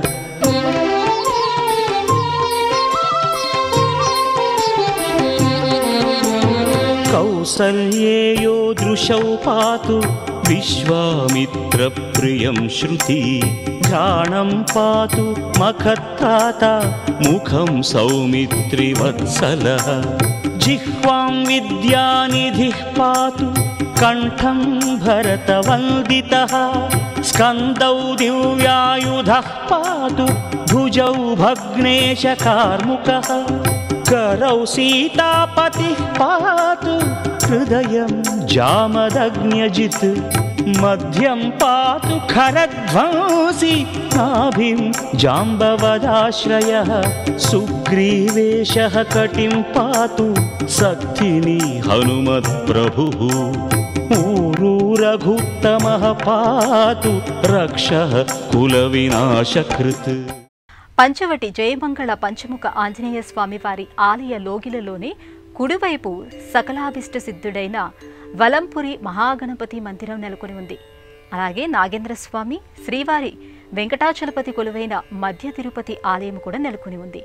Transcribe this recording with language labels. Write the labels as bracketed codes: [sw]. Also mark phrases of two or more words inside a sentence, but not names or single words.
[sa] కౌసల్యేయో దృశౌ పాతు విశ్వామిత్రప్రియం శృతి ఘ్రాణం పాతు మఖత్రాత ముఖం సౌమిత్రివత్సలః జిహ్వాం విద్యానిధిః పాతు కంఠం భరతవందితః స్కందౌ దివ్యాయుధః పాతు భుజౌ భగ్నేశ కార్ముకః करौ सीतापतिः पातु हृदयं जामदग्न्यजित् मध्यं पातु खरध्वंसी नाभिं जाम्बवदाश्रयः सुग्रीवेशः कटिं पातु सक्थिनी हनुमत्प्रभुः ऊरू रघुत्तमः पातु रक्षः कुलविनाशकृत्. [te] పంచవటి జయమంగళ పంచముఖ ఆంజనేయ స్వామి వారి ఆలయ లోగిలలోనే కుడివైపు సకలాభిష్ట సిద్ధుడైన వలంపురి మహాగణపతి మందిరం నెలకొని ఉంది. అలాగే నాగేంద్రస్వామి, శ్రీవారి వెంకటాచలపతి కొలువైన మధ్య తిరుపతి ఆలయం కూడా నెలకొని ఉంది.